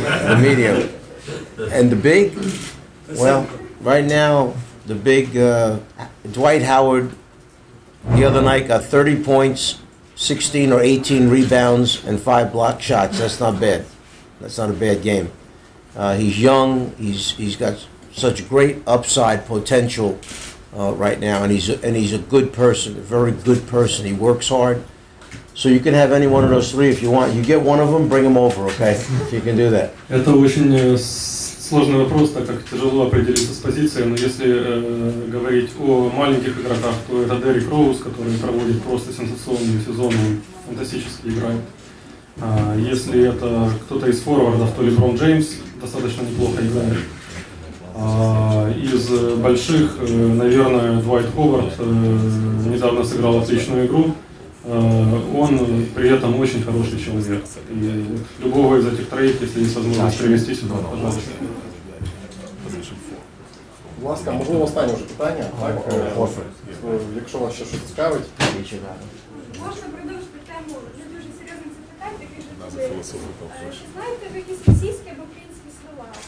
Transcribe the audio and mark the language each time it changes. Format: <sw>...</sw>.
<en>The medium. And the big, well, right now, the big, Dwight Howard, the other night got 30 points, 16 or 18 rebounds, and 5 block shots. That's not bad. That's not a bad game. He's young. He's got such great upside potential right now, and he's a good person, a very good person. He works hard. So you can have any one of those three if you want. You get one of them, bring them over, okay? If you can do that.</en> <ru>Это очень сложный вопрос, так как тяжело определиться с позицией, но если говорить о маленьких игроках, то это Деррик Роуз, который проводит просто сенсационный сезон, он фантастически играет. Если это кто-то из форвардов, то Леброн Джеймс достаточно неплохо играет. Из больших, наверное, Двайт Ховард недавно сыграл отличную игру. Он при этом очень хороший человек. И любого из этих троих, если есть возможность привести сюда, пожалуйста.</ru> <uk>Будь ласка, можливо, останнє вже питання, так? Якщо вас ще щось цікавить. Можна продовжити тему не дуже серйозних запитань, таких же чи знаєте ви якісь російські або українські слова?</uk>